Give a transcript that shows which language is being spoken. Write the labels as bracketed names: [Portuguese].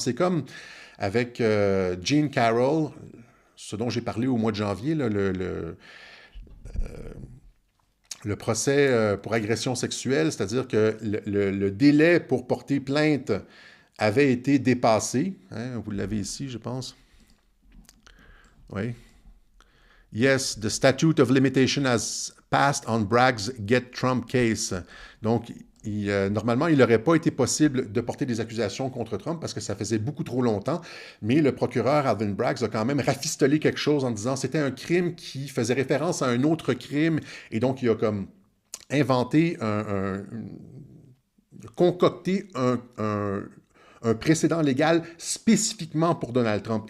[French] C'est comme avec Jean Carroll, ce dont j'ai parlé au mois de janvier, là, le procès pour agression sexuelle, c'est-à-dire que le délai pour porter plainte avait été dépassé. Vous l'avez ici, je pense. Oui. [English] Yes, the statute of limitation has passed on Bragg's Get Trump case. [French] Donc, normalement, il n'aurait pas été possible de porter des accusations contre Trump parce que ça faisait beaucoup trop longtemps, mais le procureur Alvin Bragg a quand même rafistolé quelque chose en disant que c'était un crime qui faisait référence à un autre crime, et donc il a comme inventé, concocté un précédent légal spécifiquement pour Donald Trump.